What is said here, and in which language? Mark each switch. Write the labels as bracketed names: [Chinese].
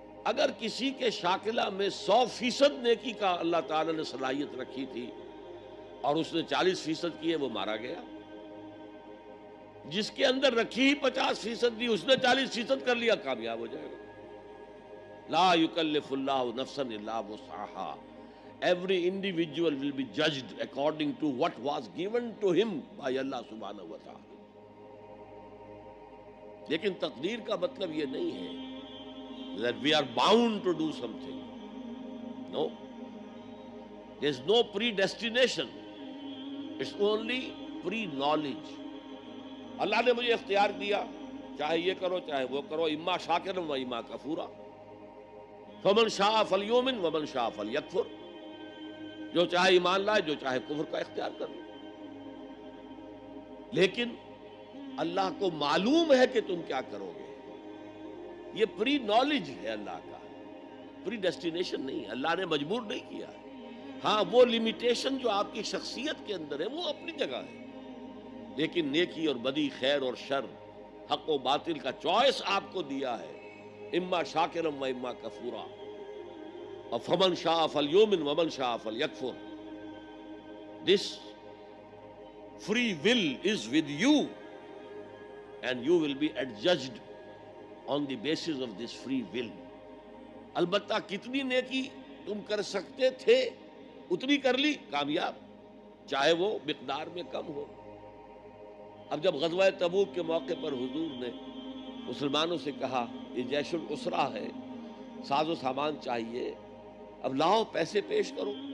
[Urdu] اگر کسی کے شاکلہ میں 100% نیکی کا اللہ تعالی نے صلاحیت رکھی تھی اور اس نے 40% کی ہے، وہ مارا گیا. جس کے اندر رکھی ہی 50% دی، اس نے 40% کر لیا، کامیاب ہو جائے گا. [Arabic] لا یکلف اللہ نفسا الا وسعها. [English] Every individual will be judged according to what was given to him by Allah subhanahu wa ta'ala. [Urdu] لیکن تقدیر کا مطلب یہ نہیں ہے [English] that we are bound to do something. No. There is no predestination. It's only pre-knowledge. [Urdu] اللہ نے مجھے اختیار دیا، چاہے یہ کرو چاہے وہ کرو، [Arabic] اما شاکرا و اما کفورا. فمن شاء فلیؤمن ومن شاء فلیکفر. [Urdu] جو چاہے ایمان لائے، جو چاہے کفر کا اختیار کر لے. لیکن اللہ کو معلوم ہے کہ تم کیا کرو گے. یہ پری نالج ہے اللہ کا، پری ڈیسٹینیشن نہیں. اللہ نے مجبور نہیں کیا. ہاں وہ لمیٹیشن جو آپ کی شخصیت کے اندر ہے وہ اپنی جگہ ہے، لیکن نیکی اور بدی، خیر اور شر، حق و باطل کا چوائس آپ کو دیا ہے. [Arabic] اما شاکرم و اما کفورا. [Urdu] اور [Arabic] فمن شاء فلیؤمن ومن شاء فلیکفر. [English] This free will is with you and you will be adjudged on the basis of this free will. [Urdu] البتہ کتنی نیکی تم کر سکتے تھے اتنی کر لی، کامیاب، چاہے وہ مقدار میں کم ہو. اب جب غزوہ تبوک کے موقع پر حضور نے مسلمانوں سے کہا یہ جیش العسرہ ہے، ساز و سامان چاہیے، اب لاؤ پیسے پیش کرو.